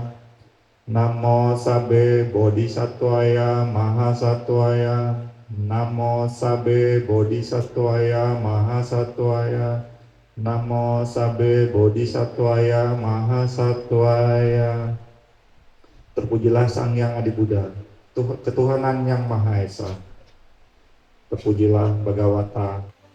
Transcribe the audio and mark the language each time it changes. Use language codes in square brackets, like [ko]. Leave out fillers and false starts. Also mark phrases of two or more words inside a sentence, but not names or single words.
[pi] Namo Sabe Bodhisattvaya Mahasattvaya. Namo Sabe Bodhisattvaya Mahasattvaya. Namo Sabe Bodhisattvaya Mahasattvaya. [id] Terpujilah Sang Hyang Adi Buddha, ketuhanan yang Maha Esa. Terpujilah Bhagavata.